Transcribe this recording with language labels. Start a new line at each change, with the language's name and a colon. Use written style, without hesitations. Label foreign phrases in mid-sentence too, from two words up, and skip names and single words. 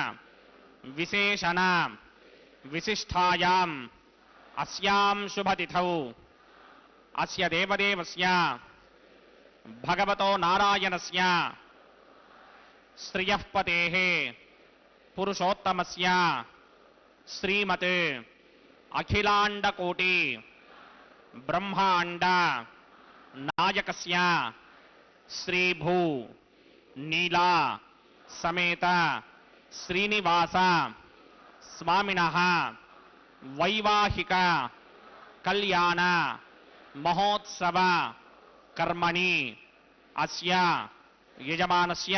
Sanskrit: विशेषण विशिष्टायाम् अस्यां शुभतिथौ अस्य देवदेवस्य भगवतो नारायणस्य श्रियः पतेः పురుషోత్తమస్య శ్రీమతే అఖిలాండ కోటి బ్రహ్మాండ నాయకస్య శ్రీభూ నీలా సమేత శ్రీనివాస స్వామినః వైవాహిక కళ్యాణ మహోత్సవ కర్మణి అస్య యజమానస్య.